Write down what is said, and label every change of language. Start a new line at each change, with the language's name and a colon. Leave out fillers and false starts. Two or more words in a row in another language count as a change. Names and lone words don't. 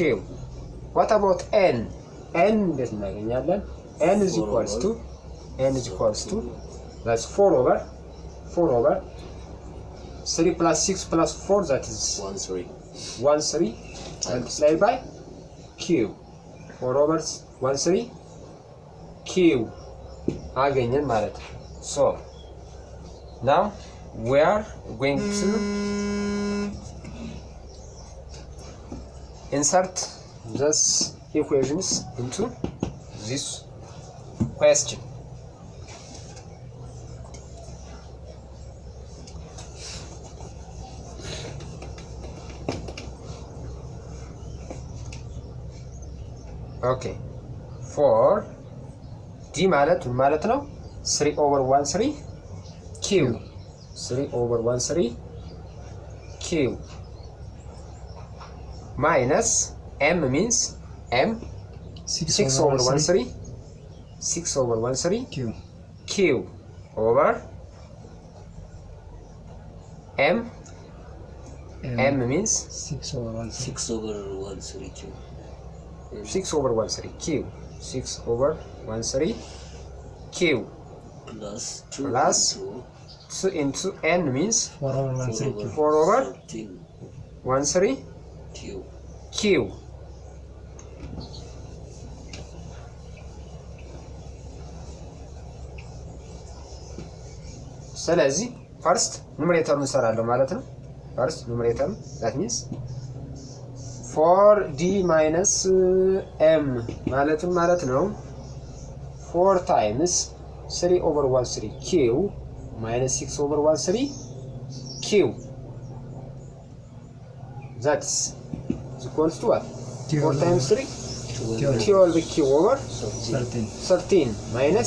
English: What about n? n
Amharic: እንዴት እናገኛለን?
English: n is equals to that's 4 over 3 plus 6 plus 4 that is 1/3 multiplied by q. 4 over 1/3 q
Amharic: አገኘን ማለት ነው።
English: so now we are going to insert these equations into this question. okay for d
Amharic: ማለት ምን ማለት ነው?
English: 3 over 1/3 q 3 over 1/3 q minus m means m 6 over 1/3 q over m means 6 over 1/3 q 6 over 1/3 q 6 over 1/3 q plus 2 into n means 4 over 1/3 q 4 over 1/3 q
Amharic: ስለዚህ ፈርስት ኑሜሬተሩን እንሰራለን ማለት ነው።
English: first numerator that means 4d minus m
Amharic: ማለትም ማለት ነው
English: 4 times 3 over 1/3 q minus 6 over 1/3 q that's equals to what? 4 times 3 12 q over 13 minus